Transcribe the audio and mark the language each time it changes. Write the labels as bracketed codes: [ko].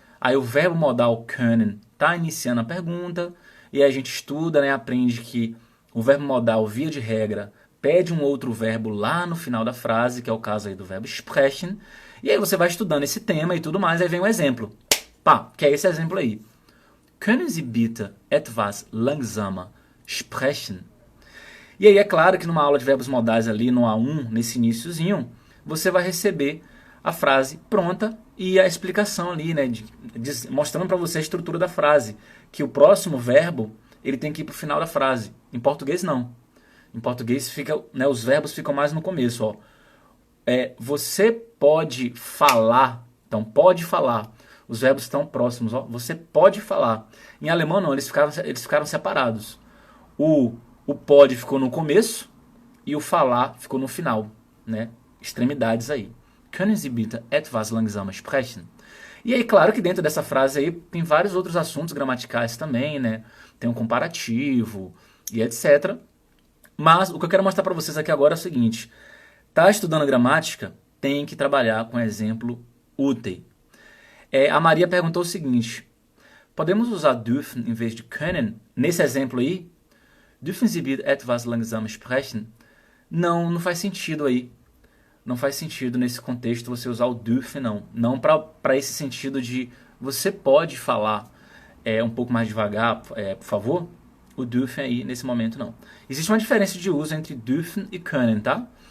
[pt] Aí o verbo modal können está iniciando a pergunta. E aí a gente estuda, né, aprende que o verbo modal, via de regra, pede um outro verbo lá no final da frase, que é o caso aí do verbo sprechen. E aí você vai estudando esse tema e tudo mais, aí vem um exemplo. Pá, que é esse exemplo aí. [de] Können Sie bitte etwas langsamer sprechen? [pt] E aí é claro que numa aula de verbos modais ali, no A1, nesse iniciozinho, você vai receber a frase pronta e a explicação ali, né, mostrando para você a estrutura da frase, que o próximo verbo ele tem que ir para o final da frase. Em português, não. Em português, fica, né, os verbos ficam mais no começo. Ó. Você pode falar. Então, pode falar. Os verbos estão próximos. Ó. Você pode falar. Em alemão, não. Eles ficaram separados. O pode ficou no começo e o falar ficou no final. Né? Extremidades aí. [de] Können Sie bitte etwas langsamer sprechen? [pt] E aí, claro que dentro dessa frase aí tem vários outros assuntos gramaticais também, né? Tem um comparativo e etc. Mas o que eu quero mostrar para vocês aqui agora é o seguinte. Tá estudando gramática, tem que trabalhar com exemplo útil. A Maria perguntou o seguinte. Podemos usar dürfen em vez de können? Nesse exemplo aí, [de] dürfen Sie bitte etwas langsamer sprechen? [pt] Não faz sentido aí. Não faz sentido nesse contexto você usar o dürfen, não. Não para esse sentido de você pode falar um pouco mais devagar, por favor. O dürfen aí nesse momento não. Existe uma diferença de uso entre dürfen e können, tá?